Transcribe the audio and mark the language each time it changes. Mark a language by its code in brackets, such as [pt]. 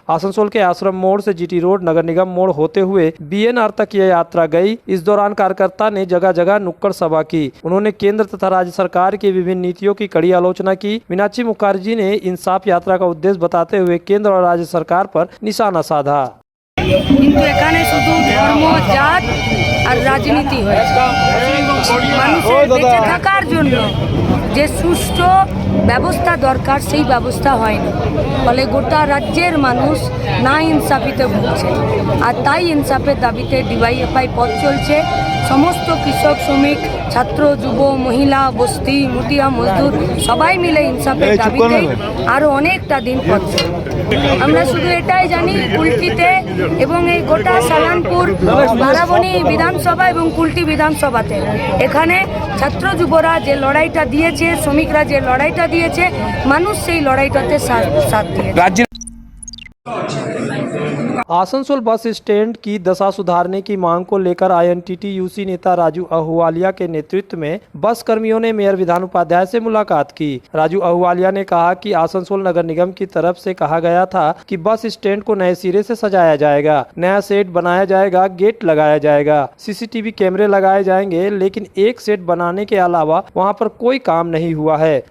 [hi] आसनसोल के आश्रम मोड़ से GT रोड, नगर निगम मोड़ होते हुए BNR तक यह यात्रा गई। इस दौरान कार्यकर्ता ने जगह जगह नुक्कड़ सभा की। उन्होंने केंद्र तथा राज्य सरकार की विभिन्न नीतियों की कड़ी आलोचना की। मीनाक्षी मुखर्जी ने इंसाफ यात्रा का उद्देश्य बताते हुए केंद्र और राज्य सरकार पर निशाना साधा। [bn] কিন্তু এখানে শুধু ধর্ম, জাত আর রাজনীতি হয়েছে। মানুষের বেঁচে থাকার জন্য যে সুষ্ঠু ব্যবস্থা দরকার সেই ব্যবস্থা হয়নি, ফলে গোটা রাজ্যের মানুষ না ইনসাফিতে ভুগছে। আর তাই ইনসাফের দাবিতে DYFI পথ চলছে। সমস্ত কৃষক, শ্রমিক, ছাত্র, যুব, মহিলা, বস্তি, মুটিয়া, মজদুর সবাই মিলে ইনসাফের দাবিতে আরো অনেকটা দিন পথ চলবে। আমরা শুধু এটাই জানি, কুলটিতে এবং এই গোটা সালানপুর, বারাবণী বিধানসভা এবং কুলটি বিধানসভাতে এখানে ছাত্র যুবরা যে লড়াইটা দিয়েছে, শ্রমিকরা যে লড়াইটা দিয়েছে, মানুষ সেই লড়াইটাতে সাথ দিয়েছে। [hi] आसनसोल बस स्टैंड की दशा सुधारने की मांग को लेकर INTTUC नेता राजू अहुवालिया के नेतृत्व में बस कर्मियों ने मेयर विधान उपाध्याय से मुलाकात की। राजू अहुवालिया ने कहा कि आसनसोल नगर निगम की तरफ से कहा गया था कि बस स्टैंड को नए सिरे से सजाया जाएगा, नया सेट बनाया जाएगा, गेट लगाया जाएगा, CCTV कैमरे लगाए जाएंगे, लेकिन एक सेट बनाने के अलावा वहाँ पर कोई काम नहीं हुआ है।